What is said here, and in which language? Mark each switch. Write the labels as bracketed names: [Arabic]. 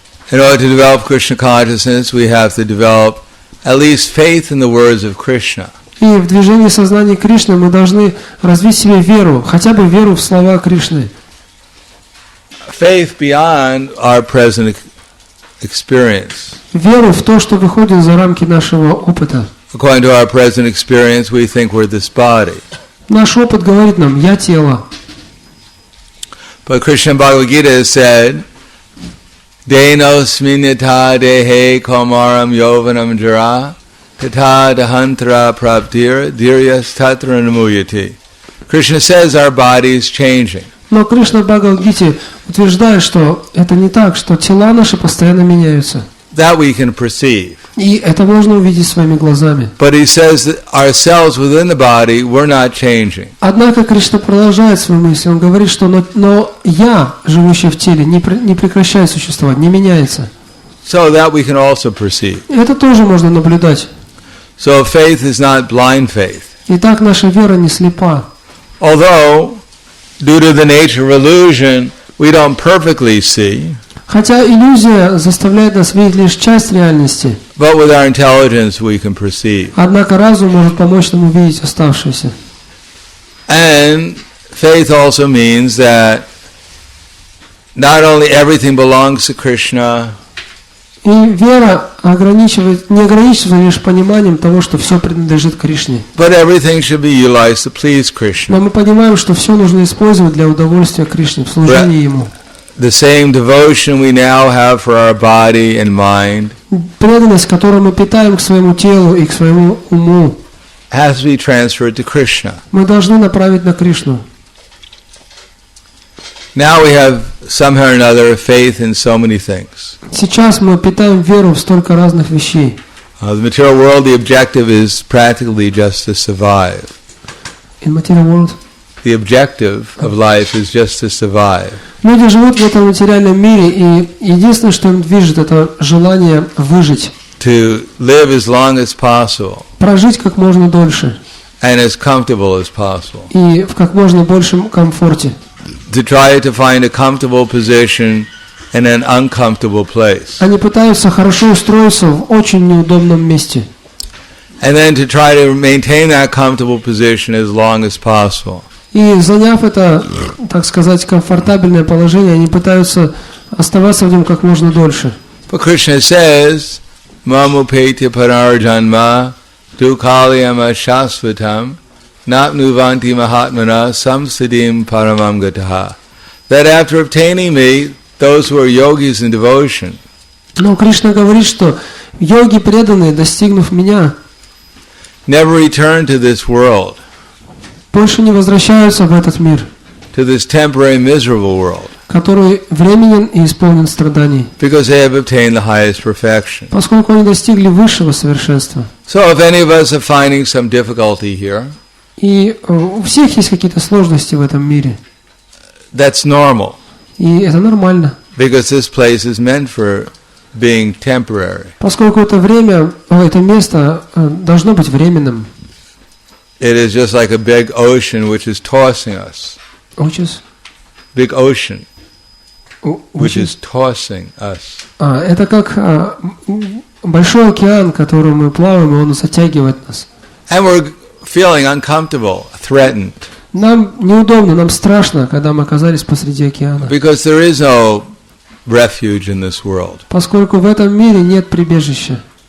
[English] In order to develop Krishna consciousness, we have to develop at least faith in the words of Krishna. [Russian] И в движении сознания Кришны мы должны развить в себе веру, хотя бы веру в слова Кришны. [English] Faith beyond our present experience. [Russian] Веру в то, что выходит за рамки нашего опыта. [English] According to our present experience, we think we're this body. [Russian] Наш опыт говорит нам: я тело. [English] But Krishna Bhagavad Gita has said, [Sanskrit] Denosminyata dehe komaram yovanam jara tata dahantra praptir diryas tatra namuyati. [English] Krishna says our body is changing. [Russian] Но Кришна в Бхагавад-гите утверждает, что это не так, что тела наши постоянно меняются. [English] That we can perceive. [Russian] И это можно увидеть своими глазами. [English] But he says that ourselves within the body, we're not changing. [Russian] Однако Кришна продолжает свою мысль. Он говорит, что но я, живущий в теле, не прекращает существовать, не меняется. [English] So that we can also perceive. [Russian] Это тоже можно наблюдать. [English] So faith is not blind faith. [Russian] Итак, наша вера не слепа. [English] Although, due to the nature of illusion, we don't perfectly see. [Russian] Хотя иллюзия заставляет нас видеть лишь часть реальности. [English] But with our intelligence we can perceive. [Russian] Однако разум может помочь нам увидеть оставшееся. [English] And faith also means that not only everything belongs to Krishna, [Russian] И вера не ограничивается лишь пониманием того, что все принадлежит Кришне. [English] but everything should be utilized to please Krishna. [Russian] Но мы понимаем, что все нужно использовать для удовольствия Кришне, в служении Ему. [English] The same devotion we now have for our body and mind [Russian] Преданность, которую мы питаем к своему телу и к своему уму, [English] has to be transferred to Krishna. [Russian] мы должны направить на Кришну. [English] Now we have somehow or another faith in so many things. [Russian] Сейчас мы питаем веру в столько разных вещей. [English] The material world, the objective is practically just to survive. In material world. The objective of life is just to survive. [Russian] Люди живут в этом материальном мире, и единственное, что им движет, это желание выжить. [English] To live as long as possible. [Russian] Прожить как можно дольше. [English] and as comfortable as possible. [Russian] И в как можно большем комфорте. [English] To try to find a comfortable position in an uncomfortable place. [Russian] Они пытаются хорошо устроиться в очень неудобном месте. [English] And then to try to maintain that comfortable position as long as possible. [Russian] И заняв это, так сказать, комфортабельное положение, они пытаются оставаться в нем как можно дольше. [English] But Krishna says, [Sanskrit] Mamupetya Panarjanma Dukaliyama Shasvatam Napnuvanti Mahatmana Samsidim Paramam Gataha. [English] That after obtaining me, those who are yogis in devotion, [Russian] но Кришна говорит, что йоги преданные, достигнув меня, [English] never return to this world, [Russian] больше не возвращаются в этот мир, [English] to this temporary miserable world, [Russian] который временен и исполнен страданий, [English] because they have obtained the highest perfection. [Russian] поскольку они достигли высшего совершенства. [English] So if any of us are finding some difficulty here, [Russian] И у всех есть какие-то сложности в этом мире. [English] that's normal, [Russian] И это нормально. [English] because this place is meant for being temporary. [Russian] Поскольку это время, это место должно быть временным. [English] It is just like a big ocean which is tossing us. Big ocean which is tossing us. [Russian] Это как большой океан, в котором мы плаваем, и он затягивает нас. [English] And we're feeling uncomfortable, threatened. [Russian] Нам неудобно, нам страшно, когда мы оказались посреди океана. [English] Because there is no refuge in this world. [Russian] Поскольку в этом мире нет прибежища.